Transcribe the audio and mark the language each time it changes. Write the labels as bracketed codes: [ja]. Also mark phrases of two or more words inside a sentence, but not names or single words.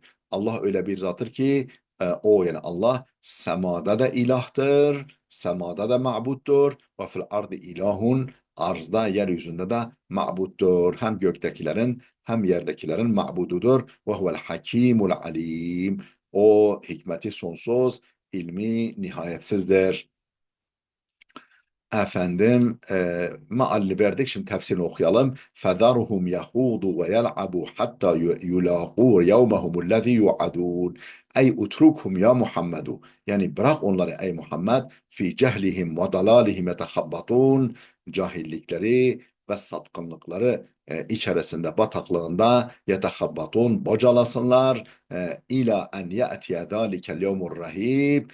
[tr] Allah öyle bir zattır ki o yani Allah semada da ilahtır, semada da ma'buttur ve [ar] في الأرض إله [tr] arzda yeryüzünde de ma'buttur. Hem göktekilerin hem yerdekilerin ma'bududur. [ar] وهو الحكيم العليم. [tr] O hikmeti sonsuz, ilmi nihayetsizdir. Efendim mealini verdik. Şimdi tefsirini okuyalım. [ar] فَذَرْهُمْ يَخُوضُوا وَيَلْعَبُوا حَتَّى يُلَاقُوا يَوْمَهُمُ الَّذ۪ي يُعَدُونَ أي اتركهم يا محمد. [tr] Yani bırak onları ey Muhammed. [ar] في جهلهم وضلالهم يتخبطون. [tr] Cahillikleri ve sapkınlıkları içerisinde, bataklığında yetehabbatun, bocalasınlar. [ar] إلى أن يأتي ذلك اليوم الرهيب.